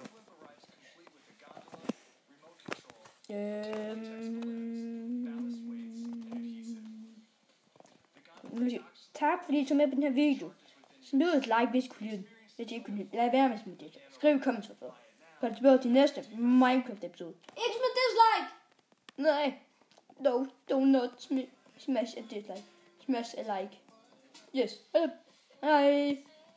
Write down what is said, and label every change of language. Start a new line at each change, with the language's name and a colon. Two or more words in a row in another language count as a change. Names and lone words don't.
Danish: tak fordi I så med på den her video. Smid et like, hvis I kunne lide den. Hvis I ikke kunne lide den. Lad være med at smide det. Skriv i comments for. Gør det tilbage til næste Minecraft episode. Ikke med dislike! Nej.
English: No, do not smash a dislike. Smash a like. Yes.
Danish: Hej.